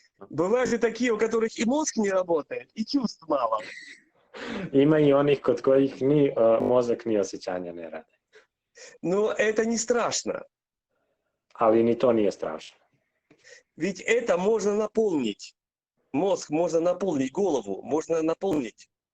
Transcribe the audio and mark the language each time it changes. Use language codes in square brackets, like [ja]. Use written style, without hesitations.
[ru] Бывают и такие, у которых и мозг не работает, и чувств мало. [bs] Ima i onih kod kojih ni mozak ni osjećanja ne rade. [ru] Но это не страшно. [bs] Ali ni to nije strašno. [ru] Ведь это можно наполнить. Мозг можно наполнить, голову можно наполнить.